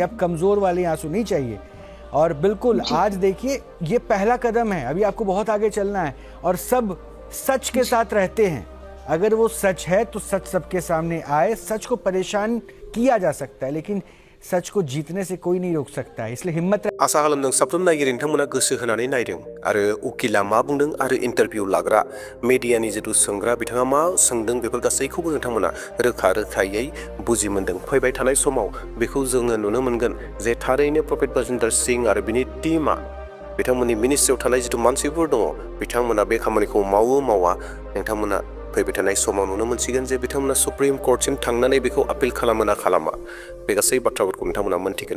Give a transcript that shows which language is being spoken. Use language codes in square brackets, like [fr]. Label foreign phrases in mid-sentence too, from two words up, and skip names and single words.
[hi] अब कमज़ोर वाले आंसू नहीं चाहिए। और बिल्कुल आज देखिए, ये पहला कदम है, अभी आपको बहुत आगे चलना है, और सब सच के साथ रहते हैं। अगर वो सच है तो सच सबके सामने आए। सच को परेशान किया जा सकता है, लेकिन सच को जीतने से कोई नहीं रोक सकता है, इसलिए हिम्मत [brx] आसा खालामदों साफ्रोम नायगिरि नोंथांमोना गोसो होनानै नायदों आरो उकिला मा बुंदों आरो इन्टारभिउ लाग्रा मिडियानि जिथु सोंग्रा बिथाङा मा सोंदों बेफोर गासैखौबो नोंथांमोना रोखा रोखायै बुजि मोनदों। फैबाय थानाय समाव बेखौ जोङो नुनो मोनगोन जे थारैनो प्रफेट बाजिन्दर सिंह आरो बिनि टीमा, बिथांमोननि मिनिस्ट्रियाव थानाय जिथु मानसिफोर दङ, बिथांमोना बे खामानिखौ मावो मावा नोंथांमोना फैबाय थानाय समाव नुनो मोनसिगोन जे बिथांमोना सुप्रिम कोर्टसिम थांनानै बेखौ आपिल खालामो ना खालामा, बे गासै बाथ्राफोरखौ नोंथांमोना मोनथिगोन।